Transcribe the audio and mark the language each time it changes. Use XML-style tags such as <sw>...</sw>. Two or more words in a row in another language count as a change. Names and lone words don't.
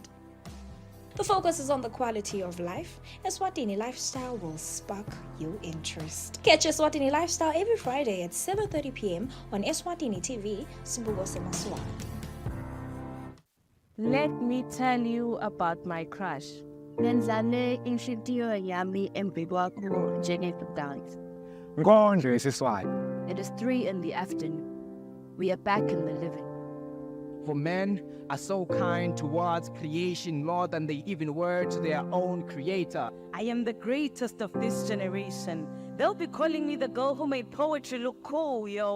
<en>The focus is on the quality of life. Eswatini Lifestyle will spark your interest. Catch Eswatini Lifestyle every Friday at 7:30 p.m. on Eswatini TV, Simbugo Semaswati. Let me tell you about my crush.</en> <ss>Nenzale inhlitiyo yami embibwakho njengekudance. Ngondlo isiswayo.</ss> <en>It is 3 in the afternoon. We are back in the living. For men are so kind towards creation more than they even were to their own creator. I am the greatest of this generation. They'll be calling me the girl who made poetry look cool, yo.</en>